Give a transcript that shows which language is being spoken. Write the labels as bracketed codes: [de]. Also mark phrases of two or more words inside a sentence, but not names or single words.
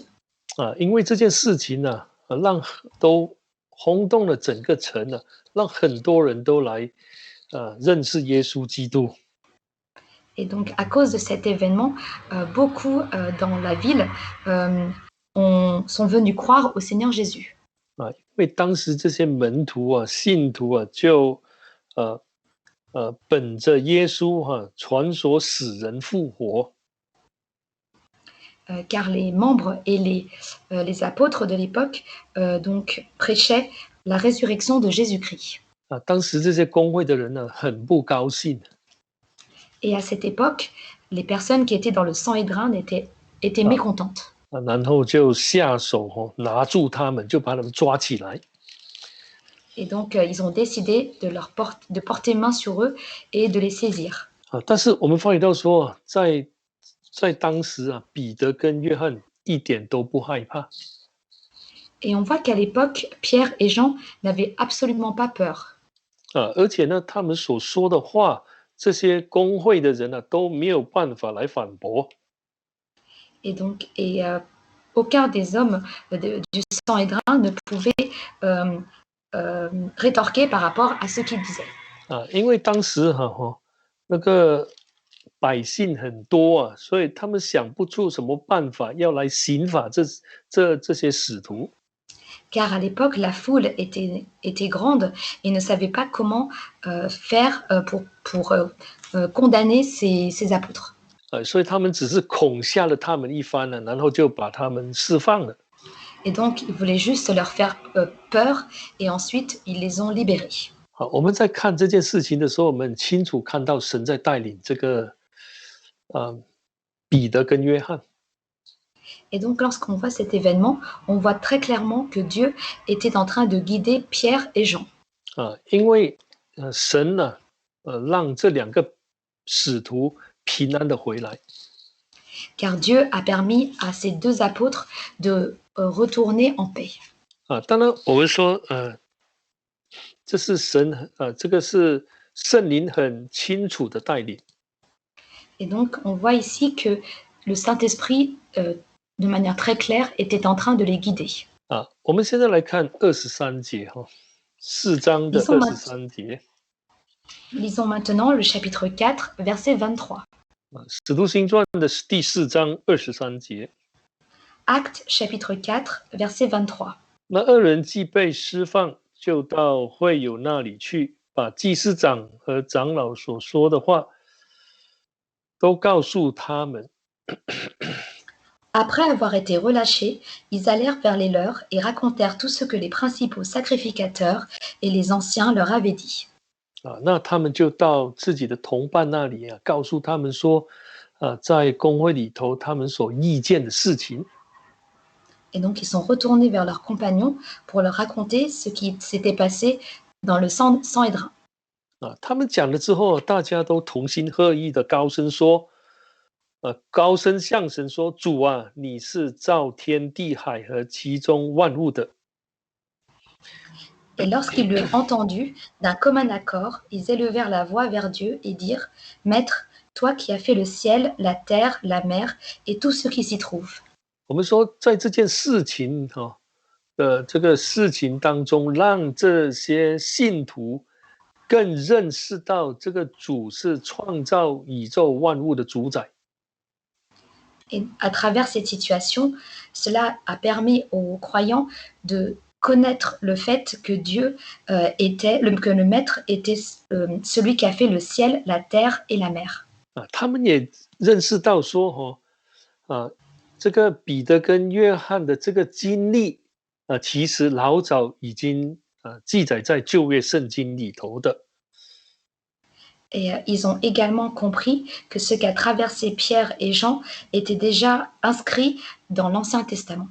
[zh] 因为这件事情呢让都轰动了整个城呢，让很多人都来认识耶稣基督。 [fr] Et donc, à cause de cet événement, beaucoup dans la ville sont venus croire au Seigneur Jésus. [zh] 因为当时这些门徒信徒就本着耶稣传说死人复活。 [fr] Car les membres et les apôtres de l'époque donc prêchaient la résurrection de Jésus-Christ. [zh] 当时这些公会的人呢很不高兴。 [fr] Et à cette époque, les personnes qui étaient dans le Sanhédrin étaient mécontentes. [zh] 然后就下手拿住他们，就把他们抓起来。 [fr] Et donc, ils ont décidé de porter main sur eux et de les saisir. [zh] 但是我们发觉到说，在当时彼得跟约翰一点都不害怕。 [fr] Et on voit qu'à l'époque, Pierre et Jean n'avaient absolument pas peur. [zh] 而且呢，他们所说的话，这些公会的人都没有办法来反驳。 [fr] Et donc, aucun des hommes du Sanhédrin ne pouvait rétorquer par rapport à ce qu'il disait. [zh] 因为当时那个百姓很多所以他们想不出什么办法要来刑罚这些使徒。 [fr] Car à l'époque, la foule était grande et ne savait pas comment faire pour condamner ces apôtres. [zh] 所以他们只是恐吓了他们一番然后就把他们释放了。 [fr] Et donc, ils voulaient juste leur faire peur et ensuite, ils les ont libérés. [zh] 好，我们在看这件事情的时候，我们很清楚看到神在带领这个彼得跟约翰。 [fr] Et donc, lorsqu'on voit cet événement, on voit très clairement que Dieu était en train de guider Pierre et Jean. [zh] 因为神让这两个使徒平安的回来。 [fr] Car Dieu a permis à ces deux apôtres de retourner en paix. [zh] 当然我们说这是神这个是圣灵很清楚的带领。 [fr] Et donc, on voit ici que le Saint-Esprit, de manière très claire, était en train de les guider. [zh] 我们现在来看23节4章的23节。 [fr] Lisons maintenant le chapitre 4, verset 23. [zh] 使徒行传的第4章23节。 [fr] Actes chapitre 4, verset 23. [zh] 那二人既被释放，就到会友那里去，把祭司长和长老所说的话都告诉他们。 [fr] Après avoir été relâchés, ils allèrent vers les leurs et racontèrent tout ce que les principaux sacrificateurs et les anciens leur avaient dit. [zh] 那他们就到自己的同伴那里告诉他们说，在公会里头他们所意见的事情。 [fr] Et donc, ils sont retournés vers leurs compagnons pour leur raconter ce qui s'était passé dans le Sanhédrin. [zh] 他们讲了之后，大家都同心合意的高声说，高声向神说：“主啊，你是造天地海和其中万物的。” [fr] Et lorsqu'ils l'eurent entendu, d'un commun accord, ils élevèrent la voix vers Dieu et dirent: Maître, toi qui as fait le ciel, la terre, la mer et tout ce qui s'y trouve. [zh] 我们说，在这件事情这个事情当中，让这些信徒更认识到这个主是创造宇宙万物的主宰。 [fr] Et à travers cette situation, cela a permis aux croyants de connaître le fait que que le Maître était celui qui a fait le ciel, la terre et la mer. [zh] 他们也认识到说这个彼得跟约翰的这个经历其实老早已经记载在旧约圣经里头的。 [fr] Et ils ont également compris que ce qu'a traversé Pierre et Jean était déjà inscrit dans l'Ancien Testament.